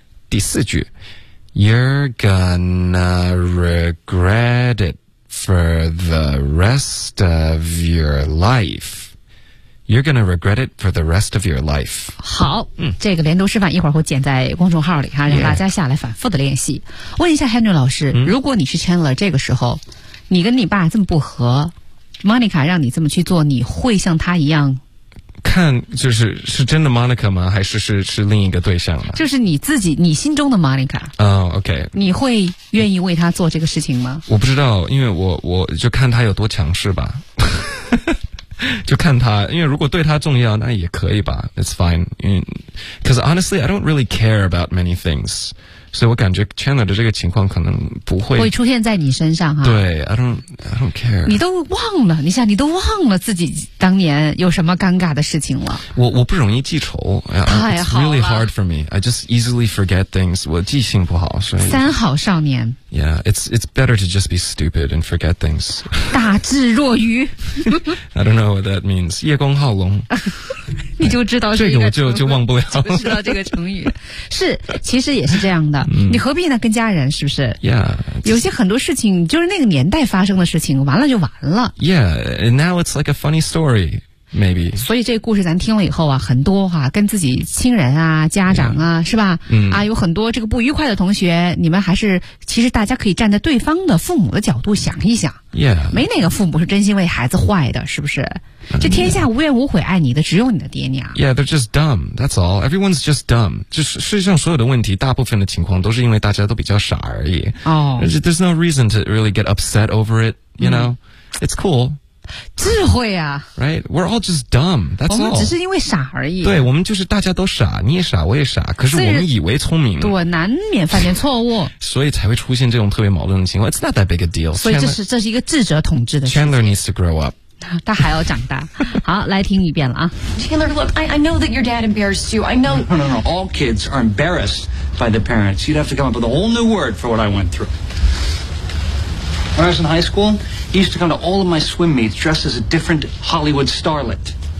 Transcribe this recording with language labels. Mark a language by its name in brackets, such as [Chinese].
[Chinese] 第四句 [English] You're gonna regret it for the rest of your life. You're gonna regret it for the rest of your life. [Chinese] 好，这个连读示范一会儿会剪在公众号里哈，让大家下来反复的练习。 Yeah. 问一下 Henry 老师，如果你是 Chandler 这个时候，你跟你爸这么不和 ，Monica 让你这么去做，你会像他一样看就是是真的 Monica 吗？还是是另一个对象吗？就是你自己，你心中的 Monica。哦、OK。你会愿意为他做这个事情吗？我不知道，因为我就看他有多强势吧。就看他，因为如果对他重要，那也可以吧。 [English] It's fine. Because honestly, I don't really care about many things. [Chinese] 所以我感觉 Chandler 的这个情况可能不会会出现在你身上哈。 [English] 对 ，I don't care. [Chinese] 你都忘了，你想，你都忘了自己当年有什么尴尬的事情了。我不容易记仇。太好了。 [English] It's really hard for me. I just easily forget things. [Chinese] 我记性不好，所以三好少年。 [English] Yeah, it's better to just be stupid and forget things. [Chinese] 大智若愚。 [English] I don't know what that means. [Chinese] 叶公好龙。你就知道这个，这个我就忘不了。知道这个成语是，其实也是这样的。你何必呢？跟家人是不是？Yeah. 有些很多事情就是那个年代发生的事情，完了就完了。 [English] Yeah, and now it's like a funny story. Maybe. [Chinese] 所以这个故事咱听了以后啊，很多哈、啊，跟自己亲人啊、家长啊， yeah. 是吧？嗯啊，有很多这个不愉快的同学，你们还是其实大家可以站在对方的父母的角度想一想。 Yeah. 没哪个父母是真心为孩子坏的，是不是？ Yeah. 这天下无怨无悔爱你的，只有你的爹娘。 [English] Yeah, they're just dumb. That's all. Everyone's just dumb. [Chinese] 就是世界上所有的问题，大部分的情况都是因为大家都比较傻而已。哦、 oh. [English] ，There's no reason to really get upset over it. You know,、mm. it's cool. [Chinese] 智慧啊 [English] Right, we're all just dumb, that's all. [Chinese] 我们只是因为傻而已。对，我们就是大家都傻，你也傻，我也傻，可是我们以为聪明。对，难免犯点错误。所以才会出现这种特别矛盾的情况。 [English] It's not that big a deal. [Chinese] 所以这是一个智者统治的事情。 [English] Chandler needs to grow up. [Chinese] 他还要长大。好，来听一遍了啊。 [English] Chandler, look, I know that your dad embarrassed you. I know. No, all kids are embarrassed by the parents. You'd have to come up with a whole new word for what I went through. When I was in high school, he used to come to all of my swim meets dressed as a different Hollywood starlet.